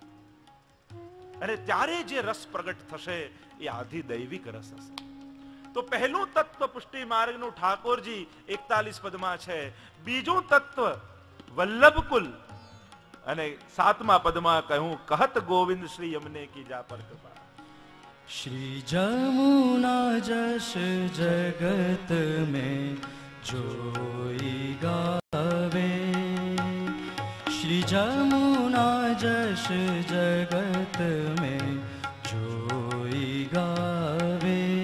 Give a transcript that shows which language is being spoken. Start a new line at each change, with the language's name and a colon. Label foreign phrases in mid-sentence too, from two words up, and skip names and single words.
Gujarati: અને ત્યારે જે રસ પ્રગટ થશે એ આધિ દૈવિક રસ હશે. તો પહેલું તત્વ પુષ્ટિ માર્ગનું ઠાકોરજી 41 પદમાં છે. બીજું તત્વ વલ્લભકુલ અને 7મા પદમાં કહ્યું
Braj: कहत गोविंद श्री यमने की जा पर कृपा. श्री जमुना जश जगत में जोई गावे. श्री जमुना जश जगत में जोई गावे.